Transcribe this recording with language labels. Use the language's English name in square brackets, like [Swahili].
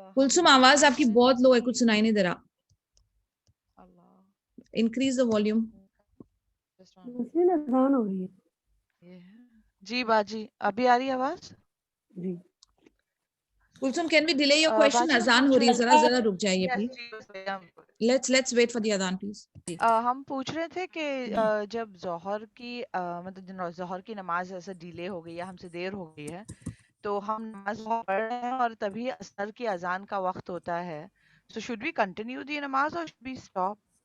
[Urdu] کلثوم آواز آپ کی بہت لو ہے، کچھ سنائی نہیں دے رہا. [English] Increase the volume. [Urdu] اذان ہو رہی ہے. جی باجی ابھی آ رہی ہے آواز؟ جی Kulsoom [English] Can we delay your question? [Urdu] اذان ہو رہی ہے، ذرا رک جائیے please. [English] Let's wait for the azan please. [Urdu] ہم پوچھ رہے تھے کہ جب ظہر کی مطلب ظہر کی نماز ایسے ڈیلے ہو گئی ہے، ہم سے دیر ہو گئی ہے، تو ہم نماز پڑھ رہے ہیں اور تبھی عصر کی اذان کا وقت ہوتا ہے، [English] so should we continue the namaz or should we stop؟